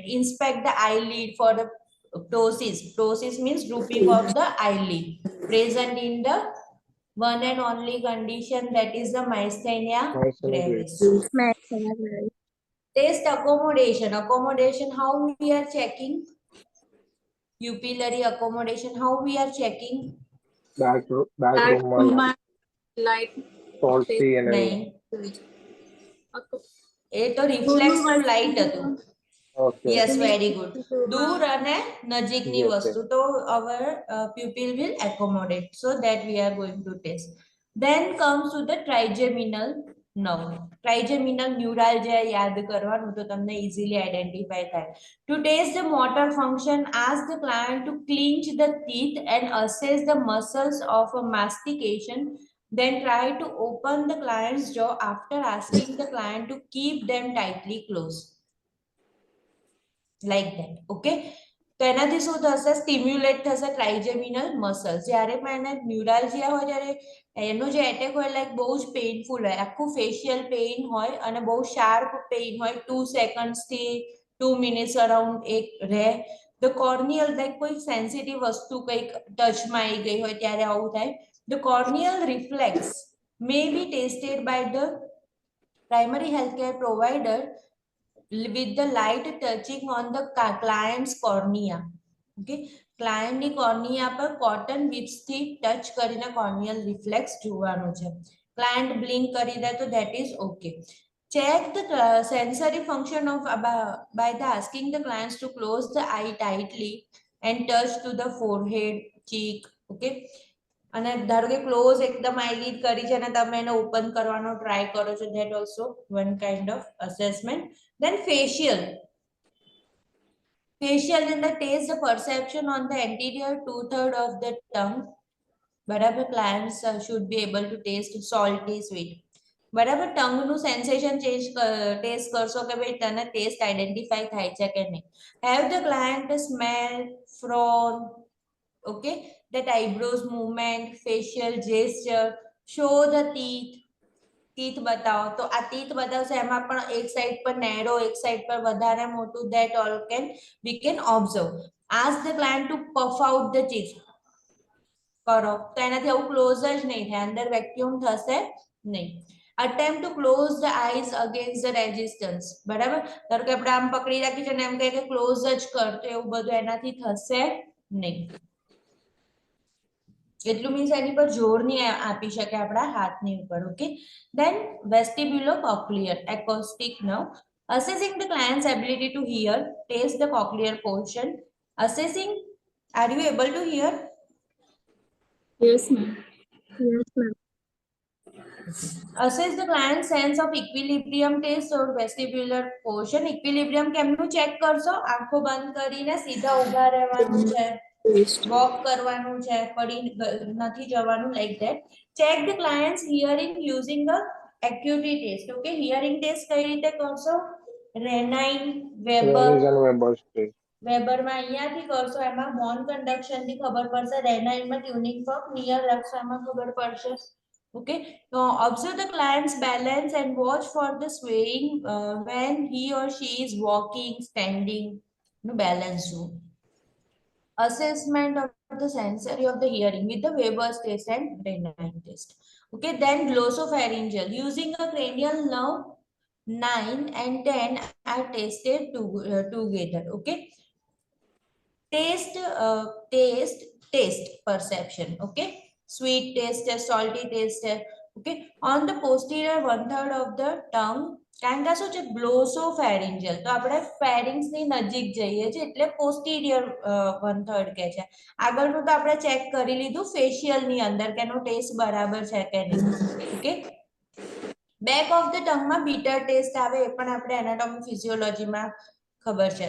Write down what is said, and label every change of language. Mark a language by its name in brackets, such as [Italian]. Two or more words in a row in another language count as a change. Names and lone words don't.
[English] Inspect the eyelid for the ptosis. Ptosis means drooping of the eyelid present in the one and only condition, that is the myasthenia gravis. Test accommodation. Accommodation, how we are checking? Pupillary accommodation, how we are checking? Back room Light. salty and [Gujarati] નહીં, એ તો [English] reflective light [Gujarati] હતું. [English] okay. Yes, very good. [Gujarati] દૂર અને નજીકની [English] Yes, [Gujarati] વસ્તુ તો [English] our pupil will accommodate, so that we are going to test. Then comes to the trigeminal nerve. Trigeminal neuralgia [Gujarati] યાદ કરવાનું તો તમને [English] easily identify [Gujarati] થાય. [English] To test the motor function, ask the client to clench the teeth and assess the muscles of a mastication. Then try to open the client's jaw after asking the client to keep them tightly closed. Like that. [Gujarati] Okay. તો એનાથી શું થશે? સ્ટિમ્યુલેટ થશે [English] trigeminal muscles. [Gujarati] જ્યારે પણ એને ન્યુરાલ્જિયા હોય ત્યારે એનો જે એટેક હોય લાઈક બહુ જ પેઇનફુલ હોય, આખું [English] facial pain [Gujarati] હોય અને બહુ [English] sharp pain [Gujarati] હોય, 2 સેકન્ડ્સ થી 2 [English] minutes around [Gujarati] એક રહે. [English] the corneal [Gujarati] લાઈક કોઈ સેન્સિટિવ વસ્તુ કંઈક ટચમાં આવી ગઈ હોય ત્યારે આવું થાય. [English] The corneal reflex may be tested by the primary healthcare provider with the light touching on the client's cornea. [Gujarati] Okay, client ની cornea પર [English] cotton whips [Gujarati] થી touch કરીને [English] corneal reflex [Gujarati] જોવાનું છે. [English] Client blink [Gujarati] કરી દે તો [English] that is okay. Check the sensory function of by the asking the clients to close the eye tightly and touch to the forehead, cheek. [Gujarati] Okay, અને ધારો કે ક્લોઝ એકદમ આઈલિડ કરી છે અને તમે એને ઓપન કરવાનો ટ્રાય કરો છો, [English] that also one kind of assessment. Then facial in the taste the perception on the anterior 2/3 of the tongue. [Gujarati] બરાબર, [English] clients should be able to taste salty, sweet. [Gujarati] બરાબર, ટંગ નું [English] sensation change test [Gujarati] કરશો કે ભાઈ તને [English] test identify [Gujarati] થાય છે કે નહીં. [English] Have the client smell, frown, okay, that eyebrows movement, facial gesture, show the teeth. [Gujarati] ટીથ બતાવો તો આ ટીથ બતાવશે એમાં પણ એક સાઈડ પર નેરો, એક સાઈડ પર વધારે મોટું, [English] that all can we can observe. Ask the client to puff out the teeth. [Gujarati] કરો તો એનાથી આવું ક્લોઝ જ નહીં થાય, અંદર વેક્યુમ થશે નહીં. [English] attempt to close the eyes against the resistance. [Gujarati] બરાબર, ધારો કે આપણે આમ પકડી રાખી છે ને એમ કહે કે ક્લોઝ જ કર, તો એવું બધું એનાથી થશે નહીં. એટલું મીન્સ એની પર જોર નહીં આપી શકે આપણા હાથની ઉપર. ઓકે, [English] then vestibulocochlear acoustic nerve. Assessing the client's ability to hear, taste the cochlear portion. Assessing, are you able to hear? Yes, ma'am. Yes, ma'am. Assess the client's sense of equilibrium, taste or vestibular portion. [Gujarati] Equilibrium કેમનું ચેક કરશો? આંખો બંધ કરીને સીધા ઊભા રહેવાનું છે, વોક કરવાનું છે, પડી નથી જવાનું, [English] like that. Check the client's hearing using the acuity test. [Gujarati] Okay, [English] hearing test [Gujarati] કઈ રીતે કરશો? રેનાઇન, વેબર, વેબરમાં અહીંયાથી કરશો, એમાં [English] bone conduction [Gujarati] થી ખબર પડશે. રેનાઇનમાં [English] tuning fork near [Gujarati] રાખશો, એમાં ખબર પડશે. [English] Okay, now observe the client's balance and watch for the swaying when he or she is walking, standing. No balance zone. Assessment of the sensory of the hearing with the Weber's test and Renine test. Okay, then glossopharyngeal using a cranial nerve 9 and 10 are tested together. Okay, taste perception. Okay, sweet taste, salty taste. Okay, on the posterior 1/3 of the tongue. [Gujarati] કારણ કે શું છે ગ્લોસોફેરિન્જિયલ, તો આપણે ફેરિંગ્સ ની નજીક જઈએ છે એટલે પોસ્ટીરિયર 1/3 કે છે. આગળનું તો આપણે ચેક કરી લીધું ફેશિયલ ની અંદર કે એનો ટેસ્ટ બરાબર છે કે નહીં. ઓકે, [English] back of the tongue [Gujarati] માં [English] bitter taste [Gujarati] આવે, એ પણ આપણે એનાટોમી ફિઝિયોલોજીમાં ખબર છે.